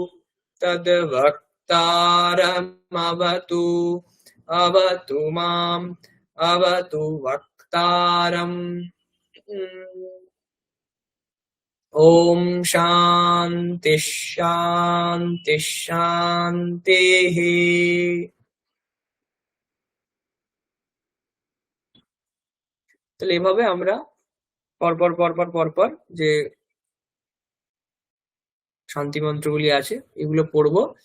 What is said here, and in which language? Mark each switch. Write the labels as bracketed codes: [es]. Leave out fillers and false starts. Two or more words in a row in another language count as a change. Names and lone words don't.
[sa] तद्वक्तारमवतु अवतु माम् अवतु वक्तारम् ॐ शान्ति शान्ति শান্তিः [bn] তাহলে এভাবে আমরা পরপর যে শান্তি মন্ত্রগুলি আছে এগুলো পড়বো।